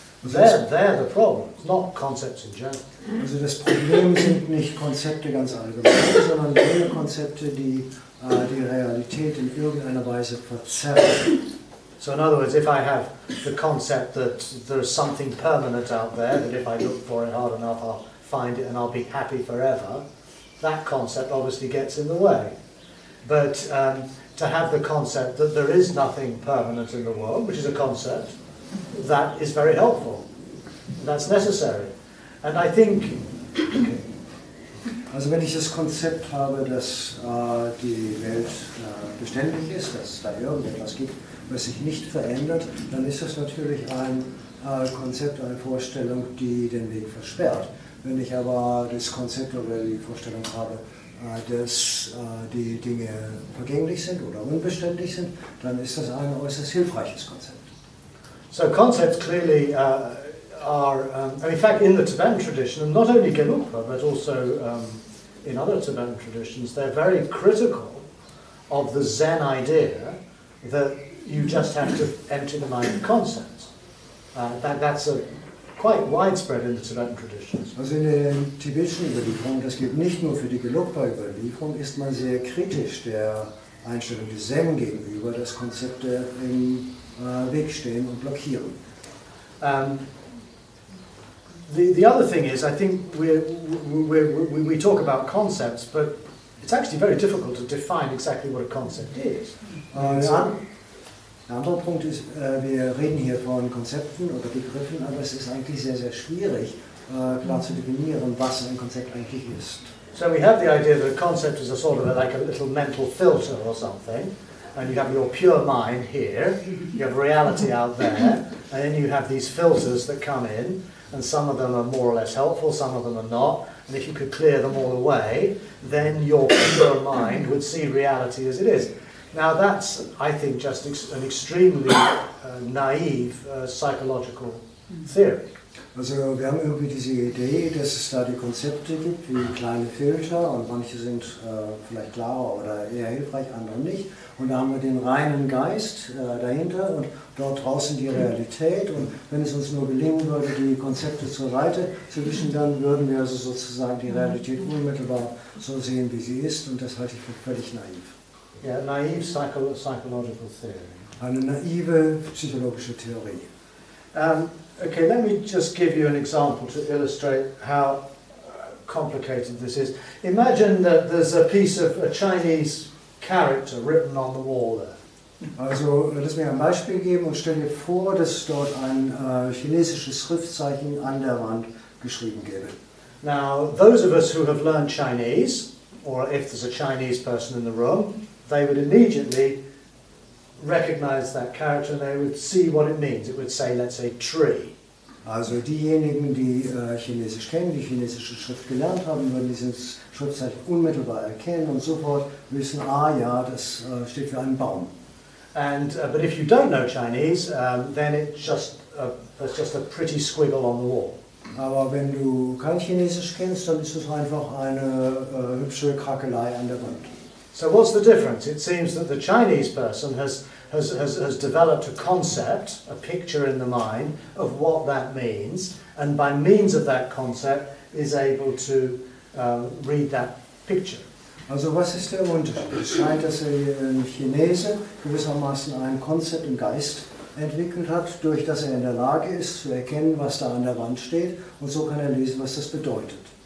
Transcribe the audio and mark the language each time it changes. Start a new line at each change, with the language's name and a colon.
English: They're the problem, not concepts in general.
German: Also das Problem sind nicht Konzepte ganz allgemein, sondern jene Konzepte, die die Realität in irgendeiner Weise verzerren.
English: So in other words, if I have the concept that there's something permanent out there, that if I look for it hard enough I'll find it and I'll be happy forever, that concept obviously gets in the way. But to have the concept that there is nothing permanent in the world, which is a concept, that is very helpful. That's necessary. And I think... Okay.
German: Also wenn ich das Konzept habe, dass die Welt beständig ist, dass es da irgendetwas gibt, was sich nicht verändert, dann ist das natürlich ein Konzept, eine Vorstellung, die den Weg versperrt. Wenn ich aber das Konzept oder die Vorstellung habe, dass die Dinge vergänglich sind oder unbeständig sind, dann ist das ein äußerst hilfreiches Konzept.
English: So concepts clearly are, in fact, in the Tibetan tradition, and not only Gelugpa, but also in other Tibetan traditions, they're very critical of the Zen idea that you just have to empty the mind of concepts. That's quite widespread in the Tibetan traditions.
German: Also in der tibetischen Überlieferung, das gilt nicht nur für die Gelugpa-Überlieferung, ist man sehr kritisch der Einstellung des Zen gegenüber, dass Konzepte im Weg stehen und blockieren.
English: The other thing is, I think we talk about concepts, but it's actually very difficult to define exactly what a concept is.
German: Ein anderer Punkt ist, wir reden hier von Konzepten oder Begriffen, aber es ist eigentlich sehr, sehr schwierig, klar zu definieren, was ein Konzept eigentlich ist.
English: So we have the idea that a concept is a sort of like a little mental filter or something, and you have your pure mind here, you have reality out there, and then you have these filters that come in, and some of them are more or less helpful, some of them are not, and if you could clear them all away, then your pure mind would see reality as it is. Now that's, I think, just an extremely naive psychological theory.
German: Also wir haben irgendwie diese Idee, dass es da die Konzepte gibt wie kleine Filter und manche sind vielleicht klarer oder eher hilfreich, andere nicht. Und da haben wir den reinen Geist dahinter und dort draußen die Realität. Und wenn es uns nur gelingen würde, die Konzepte zur Seite zu wischen, dann würden wir also sozusagen die Realität unmittelbar so sehen, wie sie ist. Und das halte ich für völlig naiv.
English: Yeah, naive psychological theory.
German: Eine naive psychologische Theorie.
English: Okay, let me just give you an example to illustrate how complicated this is. Imagine that there's a piece of a Chinese character written on the wall there.
German: Also, lass mir ein Beispiel geben und stell dir vor, dass es dort ein chinesisches Schriftzeichen an der Wand geschrieben gäbe.
English: Now, those of us who have learned Chinese, or if there's a Chinese person in the room, they would immediately recognize that character and they would see what it means. It would say, let's say, tree.
German: Also diejenigen, die Chinesisch kennen, die chinesische Schrift gelernt haben, würden dieses Schriftzeichen unmittelbar erkennen und sofort wissen, ah ja, das steht für einen Baum.
English: And but if you don't know Chinese, then it's just a pretty squiggle on the wall.
German: Aber wenn du kein Chinesisch kennst, dann ist es einfach eine hübsche Krakelei an der Wand.
English: So what's the difference? It seems that the Chinese person has developed a concept, a picture in the mind of what that means, and by means of that concept is able to read that picture.
German: Also was ist der Unterschied? Es scheint, dass ein Chinese gewissermaßen ein Konzept im Geist entwickelt hat, durch das er in der Lage ist, zu erkennen, was da an der Wand steht, und so kann er lesen, was das bedeutet.